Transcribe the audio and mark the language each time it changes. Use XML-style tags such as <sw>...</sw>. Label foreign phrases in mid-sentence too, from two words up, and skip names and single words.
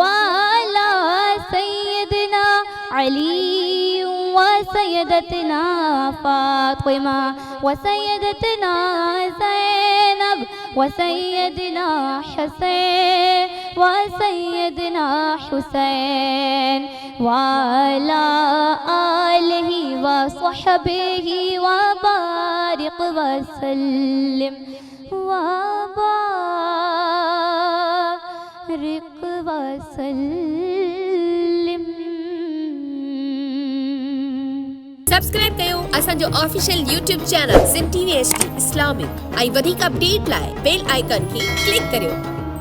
<ar>على سيدنا علي وسيدتنا فاطمة وسيدتنا زينب وسيدنا حسين وسيدنا حسين وعلى آله وصحبه وبارك وسلم وبارك. वसल्लिम।</ar> <sd>सब्सक्राइब कयो असांजो</sd> <en>official YouTube channel</en> <sd>सिंध TV HD इस्लामिक ऐं वधीक अपडेट लाइ</sd> <en>bell icon</en> <sd>खे क्लिक करियो।</sd>